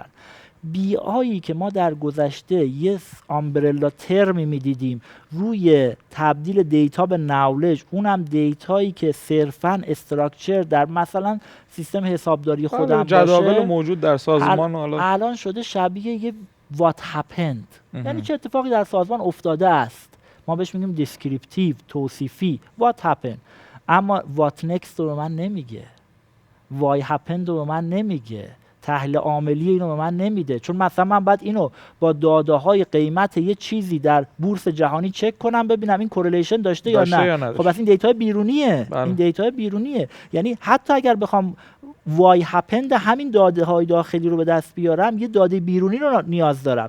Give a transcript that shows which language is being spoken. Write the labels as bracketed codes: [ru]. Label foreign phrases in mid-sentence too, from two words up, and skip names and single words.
[fa] بی آیی که ما در گذشته یه [en] umbrella term [fa] میدیدیم روی تبدیل دیتا به نولج، اونم دیتایی که صرفاً استراکچر در مثلا سیستم حسابداری خودم باشه، جداول موجود در سازمان الان شده شبیه یه [en] what happened. [fa] یعنی چه اتفاقی در سازمان افتاده است. ما بهش میگیم دیسکریپتیو، توصیفی، [en] what happened. [fa] اما [en] what next [fa] رو من نمیگه، [en] why happened [fa] رو من نمیگه، تحلیل عاملی اینو به من نمیده. چون مثلا من باید اینو با داده‌های قیمت یه چیزی در بورس جهانی چک کنم ببینم این کورلیشن داشته یا نه. خب این دیتا بیرونیه. این دیتا بیرونیه. یعنی حتی اگر بخوام [en] why happened [fa] همین داده های داخلی رو به دست بیارم، یه داده بیرونی رو نیاز دارم.